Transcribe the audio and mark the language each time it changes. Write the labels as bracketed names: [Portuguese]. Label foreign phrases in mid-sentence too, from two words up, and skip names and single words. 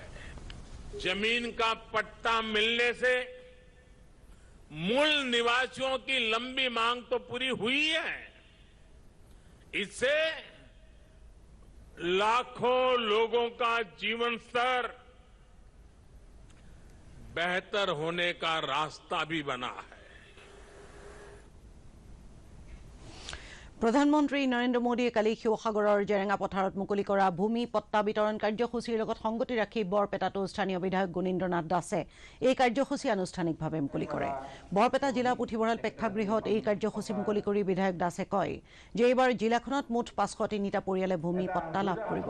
[Hindi] जमीन का पट्टा मिलने से मूल निवासियों की लंबी मांग तो पूरी हुई है, इससे लाखों लोगों का जीवन स्तर बेहतर होने का रास्ता भी बना है। [Assamese] প্ৰধানমন্ত্ৰী নৰেন্দ্ৰ মোদীয়ে কালি শিৱসাগৰৰ জেৰেঙা পথাৰত মুকলি কৰা ভূমি পট্টা বিতৰণ কাৰ্যসূচীৰ লগত সংগতি ৰাখি বৰপেটাতো স্থানীয় বিধায়ক গুণীন্দ্ৰনাথ দাসে এই কাৰ্যসূচী আনুষ্ঠানিকভাৱে মুকলি কৰে। বৰপেটা জিলা পুথিভঁৰাল প্ৰেক্ষাগৃহত এই কাৰ্যসূচী মুকলি কৰি বিধায়ক দাসে কয় যে এইবাৰ জিলাখনত মুঠ 503টা পৰিয়ালে ভূমি পট্টা লাভ কৰিব।